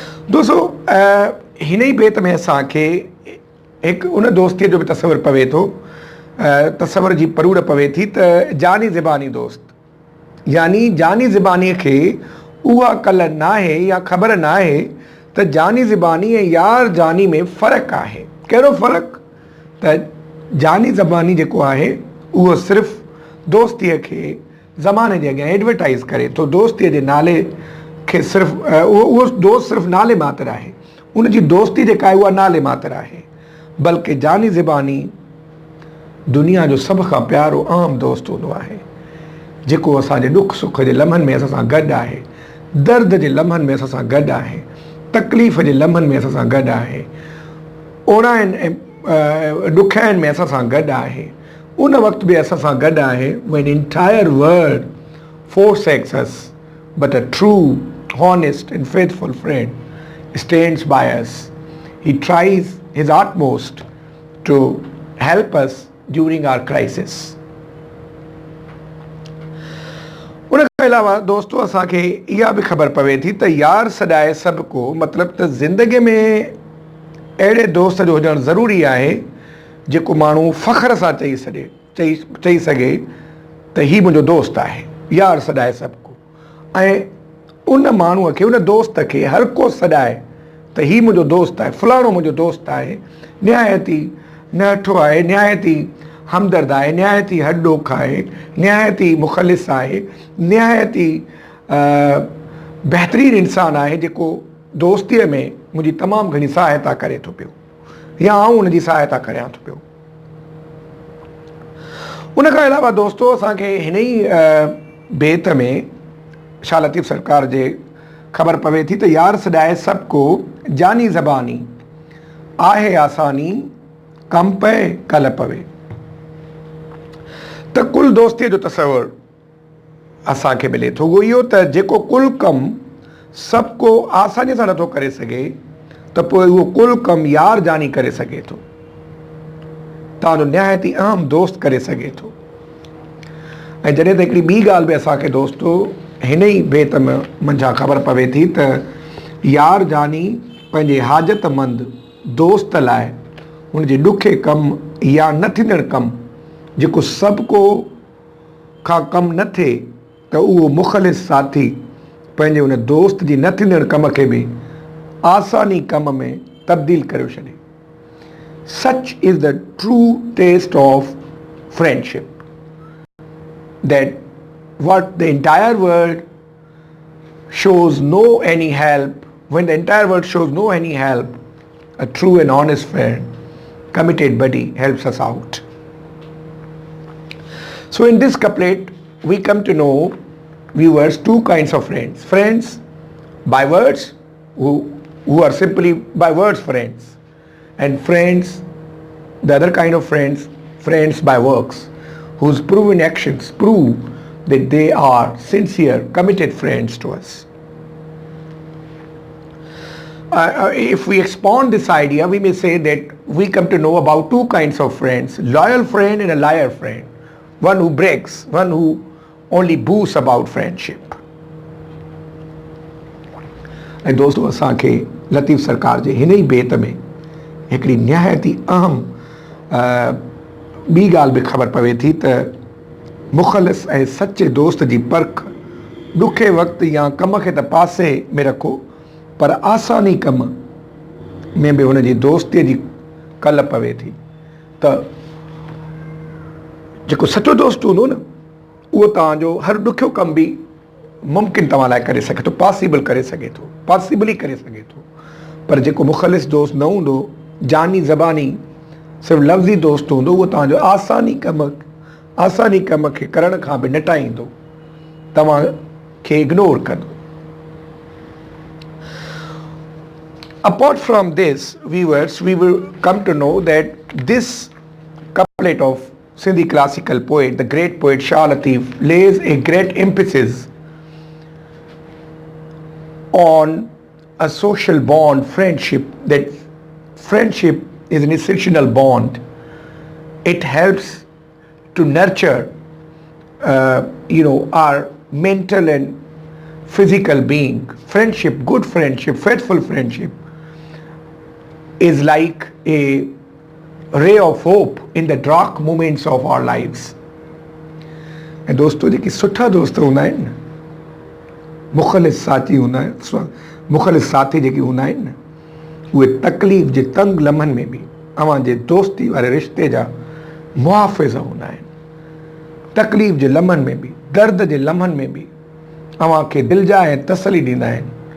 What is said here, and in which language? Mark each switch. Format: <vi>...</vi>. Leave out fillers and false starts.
<sd>दोस्तों, हिन ई बेत में असांखे हिकु उन दोस्तीअ जो बि तसवुरु पवे थो, तसवुर जी परूड़ पवे थी त जानी ज़िबानी दोस्त, यानी जानी ज़िबानीअ खे उहा कल न आहे या ख़बर न आहे त जानी ज़िबानी ऐं यार जानी में फ़र्क़ु आहे। कहिड़ो फ़र्क़ु? त जानी ज़बानी जेको आहे उहो सिर्फ़ु दोस्तीअ खे ज़माने जे अॻियां एडवर्टाइज़ करे थो, दोस्तीअ जे नाले खे सिर्फ़ु उहो दोस्त सिर्फ़ु नाले मात्र आहे, उनजी दोस्ती जेका आहे उहा नाले मात्र आहे। बल्कि जानी ज़िबानी दुनिया जो सभ खां प्यारो आम दोस्त हूंदो आहे, जेको असांजे ॾुख सुख जे लम्हनि में असां सां गॾु आहे, दर्द जे लम्हनि में असां सां गॾु आहे, तकलीफ़ जे लम्हनि में असां सां गॾु आहे, ओणाइनि ऐं ॾुखियाइनि में असां सां गॾु आहे, उन वक़्तु बि असां सां गॾु आहे।</sd> <en>when entire world forsakes us, but a true, honest and faithful friend stands by us. He tries his utmost to help us during our crisis.</en> <sd>उन खां अलावा दोस्तो असांखे इहा बि ख़बर पवे थी त यार सॾाए सभु को मतिलबु त ज़िंदगीअ में अहिड़े दोस्त जो हुजणु ज़रूरी आहे जेको माण्हू फ़ख्र सां चई सघे त ही मुंहिंजो दोस्त आहे, यार सॾाए सभु को। ऐं उन माण्हूअ खे, उन दोस्त खे हर को सॾाए त ही मुंहिंजो दोस्त आहे, फलाणो मुंहिंजो दोस्त आहे, निहायती नठो आहे, निहायती हमदर्द आहे, निहायती हॾोख आहे, निहायती मुख़लिस आहे, निहायती बहितरीनु इंसानु आहे, जेको दोस्तीअ में मुंहिंजी तमामु घणी सहायता करे थो पियो या आउं उनजी सहायता करियां थो पियो। उन खां अलावा दोस्तो असांखे हिन ई बेत में शाह लतीफ़ सरकार जे ख़बर पवे थी त यार सॾाए सभु को जानी ज़बानी आहे आसानी कम पए कल पवे। त कुल दोस्तीअ जो तसवुरु असांखे मिले थो उहो इहो त जेको कुल कमु सभु को आसानीअ सां नथो करे सघे त पोइ उहो कुल कमु यार जानी करे सघे थो, तव्हांजो निहायती अहम दोस्त करे सघे थो। ऐं जॾहिं त हिकिड़ी ॿी ॻाल्हि बि असांखे दोस्तो हिन ई बेत में मंझां ख़बर पवे थी त यार जानी पंहिंजे हाजतमंद दोस्त लाइ हुनजे ॾुखे कमु या न थींदड़ कमु जेको सभु को खां कमु न थिए त उहो मुख़लिस साथी पंहिंजे उन दोस्त जी न थींदड़ कम खे बि आसानी कम में तब्दील करे छॾे।</sd> <en>Such is the true taste of friendship, that what the entire world shows no any help, when the entire world shows no any help, a true and honest friend, committed buddy helps us out. So in this couplet we come to know, viewers, two kinds of friends. Friends by words, who are simply by words friends, and friends, the other kind of friends, friends by works, whose proven actions prove that they are sincere, committed friends to us. If we expound this idea, we may say that we come to know about two kinds of friends, loyal friend and a liar friend. One who breaks, one who only boasts about friendship.</en> <sd>ऐं दोस्तों असांखे लतीफ़ सरकार जे हिन ई बेत में हिकिड़ी निहायती अहम ॿी ॻाल्हि बि ख़बर पवे थी त मुख़लिस ऐं सचे दोस्त जी परख ॾुखे वक़्तु या कम खे त पासे में रखो, पर आसानी कम में बि हुनजी दोस्तीअ जी कल पवे थी। त जेको सचो दोस्त हूंदो न, उहो तव्हांजो हर ॾुखियो कमु बि मुमकिन तव्हां लाइ करे सघे थो, पॉसिबल करे सघे थो, पॉसिबली करे सघे थो। पर जेको मुख़लिस दोस्त न हूंदो, जानी ज़बानी सिर्फ़ु लफ़्ज़ी दोस्त हूंदो, उहो तव्हांजो आसानी कम आसानी कम खे करण खां बि न टाईंदो, तव्हांखे इग्नोर कंदो.</sd> <en>Apart from this, viewers, we will come to know that this couplet of Sindhi classical poet, the great poet Shah Latif, lays a great emphasis on a social bond, friendship, that friendship is an essential bond. It helps to nurture, our mental and physical being. Friendship, good friendship, faithful friendship is like a ray of hope in the dark moments of our lives.</en> <sd>ऐं दोस्तों जेके सुठा दोस्त हूंदा आहिनि न, मुख़लिस साथी हूंदा आहिनि, मुख़लिस साथी जेके हूंदा आहिनि न, उहे तकलीफ़ जे तंग लम्हनि में बि अव्हांजे दोस्ती वारे रिश्ते जा मुहाफ़िज़ हूंदा आहिनि. तकलीफ़ जे लम्हनि में बि, दर्द जे लम्हनि में बि अव्हांखे दिलजा ऐं तसली ॾींदा आहिनि.</sd>